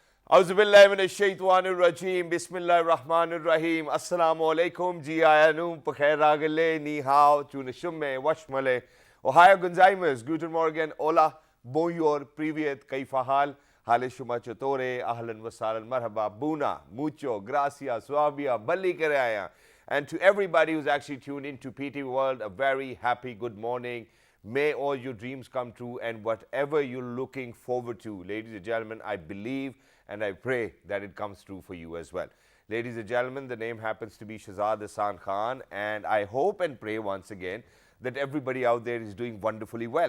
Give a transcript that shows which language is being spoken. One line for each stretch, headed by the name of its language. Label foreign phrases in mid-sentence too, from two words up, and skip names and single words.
Arabic: اعوذ باللہ من الشیطان الرجیم بسم اللہ الرحمن الرحیم السلام علیکم جی آیانوم بخیر راگلے نی ہاو چونشمے وشملے اوہایو گنزائمز گوٹن مورگن اولا بونیور پریویت کیف حال شما چطورے اہلن وسہلن مرحبا بونا موچو گراسیا سوابیا بلی کرے آیا
English: and to everybody who's actually tuned in to PT World, a very happy good morning. May all your dreams come true and whatever you're looking forward to, ladies and gentlemen, I believe and I pray that it comes true for you as well. Ladies and gentlemen, the name happens to be Shahzad Hasan Khan, and I hope and pray once again that everybody out there is doing wonderfully well.